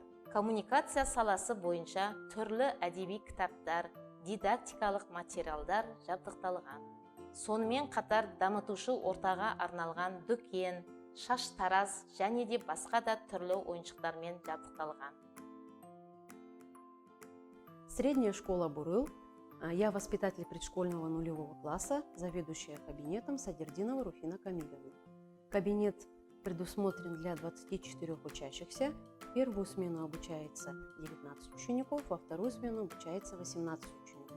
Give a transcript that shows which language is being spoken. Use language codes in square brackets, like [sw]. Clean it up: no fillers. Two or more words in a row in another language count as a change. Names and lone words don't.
[kk] Коммуникация саласы бойынша түрлі әдеби кітаптар, дидактикалық материалдар жабдықталған. Сонымен қатар дамытушы ортаға арналған дүкен, шаш тараз және де басқа да түрлі ойыншықтармен жабдықталған. [ru] Средняя школа Бурыл. Я воспитатель предшкольного нулевого класса, заведующая кабинетом Садердинова Руфина Камилевна. Кабинет предусмотрен для 24 учащихся. В первую смену обучается 19 учеников, во вторую смену обучается 18 учеников.